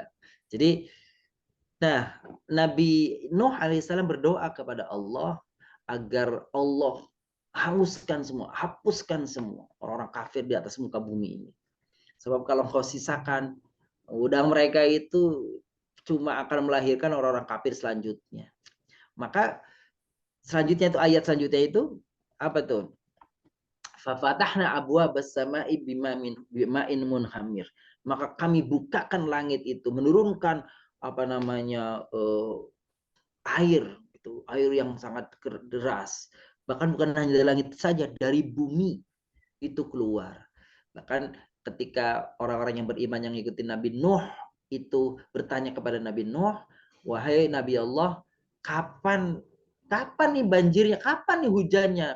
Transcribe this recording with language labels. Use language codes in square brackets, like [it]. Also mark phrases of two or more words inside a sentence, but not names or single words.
[id] Jadi, nah, Nabi Nuh alaihissalam berdoa kepada Allah agar Allah hanguskan semua, hapuskan semua orang-orang kafir di atas muka bumi ini. Sebab kalau kau sisakan, udah mereka itu cuma akan melahirkan orang-orang kafir selanjutnya. Maka selanjutnya itu ayat selanjutnya itu apa tuh? [ar] ففتحنا أبواب السماء بماء منهمر. [id] Maka kami bukakan langit itu, menurunkan apa namanya air itu, air yang sangat deras. Bahkan bukan hanya dari langit saja, dari bumi itu keluar. Bahkan ketika orang-orang yang beriman yang ngikutin Nabi Nuh itu bertanya kepada Nabi Nuh, wahai Nabi Allah, kapan nih banjirnya, kapan nih hujannya?